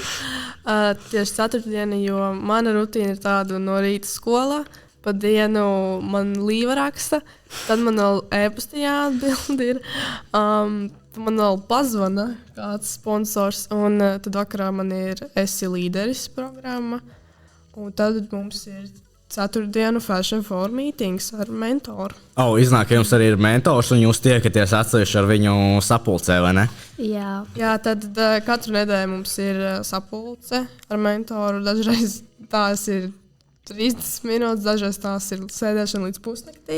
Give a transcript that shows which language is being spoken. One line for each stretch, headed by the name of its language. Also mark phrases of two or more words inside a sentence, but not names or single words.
Latvian: Tieši ceturtdiena, jo mana rutīna ir tāda no rīta skolā, pa dienu man līva raksta, tad man vēl e-pastā jāatbild ir. Man vēl pazvana kāds sponsors, un tad vakarā man ir Esi līderis programma, un tad mums ir ceturtdienu
English: Fashion for meetings
Latvian: ar mentoru. Iznāk, ka jums arī ir mentors, un jūs tiekaties atsevišķi ar viņu sapulcē, vai ne? Jā, tad katru nedēļu mums ir sapulce ar mentoru. Dažreiz tās ir 30 minūtes, dažreiz tās ir sēdēšana līdz pusnaktī.